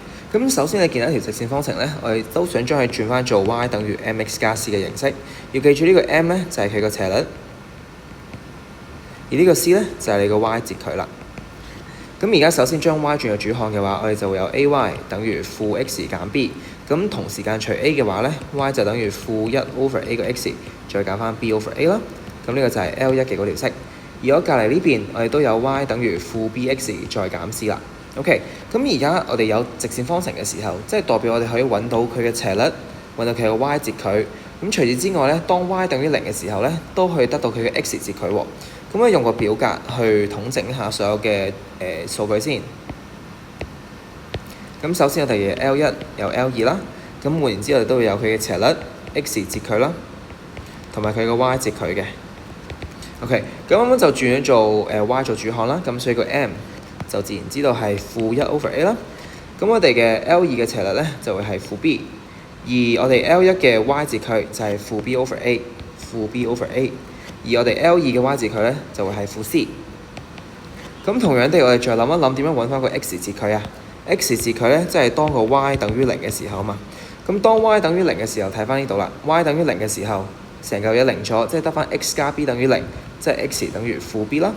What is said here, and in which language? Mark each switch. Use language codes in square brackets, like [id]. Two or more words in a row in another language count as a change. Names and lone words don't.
[yue] 咁首先你見到一條直線方程咧，我哋都想將佢轉翻做 y 等於 mx 加 c 嘅形式。要記住呢個 m 咧就係佢個斜率，而呢個 c 咧就係你個 y 截距啦。咁而家首先將 y 轉入主項嘅話，我哋就會有 ay 等於負 x 減 b。咁同時間除 a 嘅話咧 ，y 就等於負1 over a 個 x 再減翻 b over a 啦。咁呢個就係 L1 嘅嗰條式。而我隔離呢邊，我哋都有 y 等於負 bx 再減 c 啦。OK， 咁而家我哋有直線方程嘅時候，即係代表我哋可以揾到佢嘅斜率，揾到佢嘅 y 截距。咁除此之外咧，當 y 等於0嘅時候咧，都可以得到佢嘅 x 截距喎。咁我用個表格去統整一下所有嘅數據先。咁首先我哋嘅 L1 有 L2 啦，咁換言之我哋都會有佢嘅斜率 x 截距啦，同埋佢嘅 y 截距嘅。OK， 咁啱啱就轉咗做y 做主項啦，咁所以個 m 就自然知道係負1 over a 啦。咁我哋嘅 L2 嘅斜率咧就會係負 b， 而我哋 L1 嘅 y 截距就係負 b over a， 負 b over a，而我哋 L2 嘅 y 截距咧就會係負 c。咁同樣地，我哋再諗一諗點樣揾翻個 x 截距啊 ？x 截距咧即係當個 y 等於0嘅時候嘛。咁當 y 等於0嘅時候，睇翻呢度啦 ，y 等於0嘅時候，成嚿嘢零咗，即係得翻 x 加 b 等於0，即係 x 等於負 b 啦。